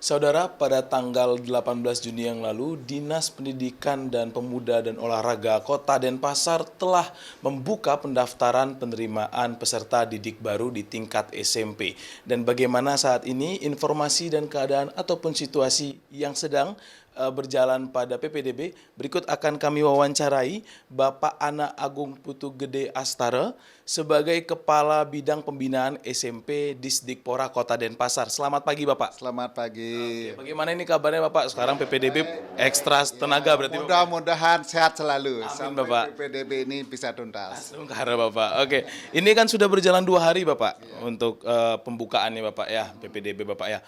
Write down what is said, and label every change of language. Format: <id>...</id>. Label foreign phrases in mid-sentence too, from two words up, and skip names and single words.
<id>Saudara, pada tanggal 18 Juni yang lalu, Dinas Pendidikan dan Pemuda dan Olahraga Kota Denpasar telah membuka pendaftaran penerimaan peserta didik baru di tingkat SMP. Dan bagaimana saat ini informasi dan keadaan ataupun situasi yang sedang berjalan pada PPDB, berikut akan kami wawancarai Bapak Ana Agung Putu Gede Astara sebagai Kepala Bidang Pembinaan SMP Disdikpora Kota Denpasar. Selamat pagi Bapak. Selamat pagi. Oke, bagaimana ini kabarnya Bapak? Sekarang PPDB ekstra tenaga berarti Bapak? Mudah-mudahan sehat selalu sampai Bapak. PPDB ini bisa tuntas. Karena Bapak. Oke, ini kan sudah berjalan 2 hari Bapak untuk pembukaannya Bapak ya, PPDB Bapak ya.</id>